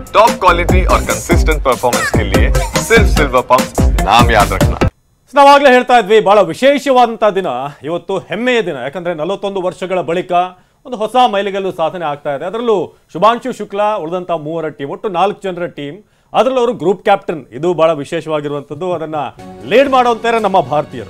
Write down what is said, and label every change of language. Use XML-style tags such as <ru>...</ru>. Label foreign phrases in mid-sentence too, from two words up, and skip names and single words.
<en>top quality</en> <hi>और</hi> <en>consistent performance</en> <hi>के लिए सिर्फ सिल्वर पंप नाम याद रखना।</hi> <kn>ನಾವಾಗಲೇ ಹೇಳ್ತಾ ಇದ್ವಿ ಬಹಳ ವಿಶೇಷವಾದಂತಹ ದಿನ ಇವತ್ತು, ಹೆಮ್ಮೆಯ ದಿನ. ಯಾಕಂದ್ರೆ 41 ವರ್ಷಗಳ ಬಳಿಕ ಒಂದು ಹೊಸ ಮೈಲಿಗಲ್ಲು ಸಾಧನೆ ಆಗ್ತಾ ಇದೆ. ಅದರಲ್ಲೂ ಶುಭಾಂಶು ಶುಕ್ಲಾ ಉಳಿದಂತಹ 3 ಟೀಮ್, ಒಟ್ಟು 4 ಜನರ ಟೀಮ್, ಅದರಲ್ಲೂ ಅವರು</kn> <en>group captain.</en> <kn>ಇದು ಬಹಳ ವಿಶೇಷವಾಗಿರುವಂತದ್ದು. ಅದನ್ನ ಲೀಡ್ ಮಾಡುವಂತಾರೆ ನಮ್ಮ ಭಾರತೀಯರು.</kn>